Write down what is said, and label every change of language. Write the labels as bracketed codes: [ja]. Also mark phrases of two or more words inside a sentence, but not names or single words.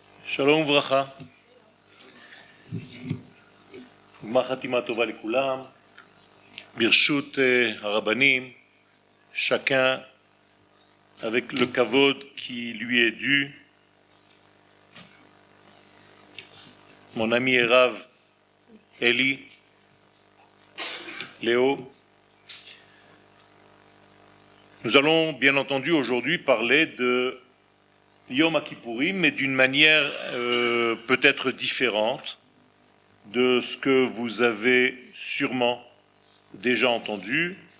[he] שלום וברכה, גמר חתימה טובה לכולם, ברשות הרבנים, [fr] chacun avec le kavod qui lui est dû. Mon ami et Rav Eli, Léo, nous allons bien entendu aujourd'hui parler de Yom Kippourim, mais d'une manière peut-être différente de ce que vous avez sûrement déjà entendu.